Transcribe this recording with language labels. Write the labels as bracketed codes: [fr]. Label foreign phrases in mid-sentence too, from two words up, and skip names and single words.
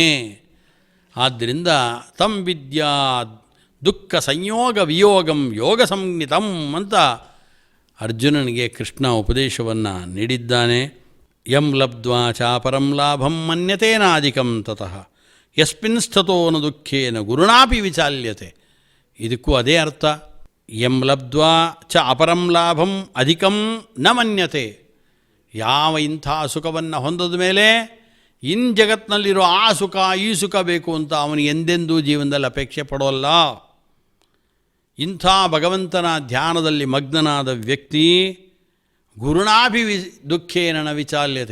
[kn] ಆದ್ದರಿಂದ [sa] ತಂ ವಿದ್ಯಾ ದುಃಖ ಸಂಯೋಗ ವಿಯೋಗಂ ಯೋಗ ಸಂಜ್ಞಿತಂ [kn] ಅಂತ ಅರ್ಜುನನಿಗೆ ಕೃಷ್ಣ ಉಪದೇಶವನ್ನು ನೀಡಿದ್ದಾನೆ. [sa] ಯಂ ಲಬ್ಧ್ವಾ ಚಾಪರಂ ಲಾಭಂ ಮನ್ಯತೇನಾಧಿಕಂ ತತಃ ಯಸ್ಮಿನ್ ಸ್ಥತೋ ನ ದುಃಖೇನ ಗುರುಣಾಪಿ ವಿಚಾಲ್ಯತೆ. [kn] ಇದಕ್ಕೂ ಅದೇ ಅರ್ಥ. [sa] ಯಂ ಲಬ್ಧ್ವಾ ಚ ಅಪರಂ ಲಾಭಂ ಅಧಿಕಂ ನ ಮನ್ಯತೆ. [kn] ಯಾವ ಇಂಥ ಸುಖವನ್ನು ಹೊಂದದ ಮೇಲೆ ಇನ್ನು ಜಗತ್ತಿನಲ್ಲಿರೋ ಆ ಸುಖ ಈ ಸುಖ ಬೇಕು ಅಂತ ಅವನಿಗೆ ಎಂದೆಂದೂ ಜೀವನದಲ್ಲಿ ಅಪೇಕ್ಷೆ ಪಡೋಲ್ಲ. ಇಂಥ ಭಗವಂತನ ಧ್ಯಾನದಲ್ಲಿ ಮಗ್ನನಾದ ವ್ಯಕ್ತಿ [sa] ಗುರುಣಾಭಿ ದುಃಖೇನ ವಿಚಾಲ್ಯತೆ.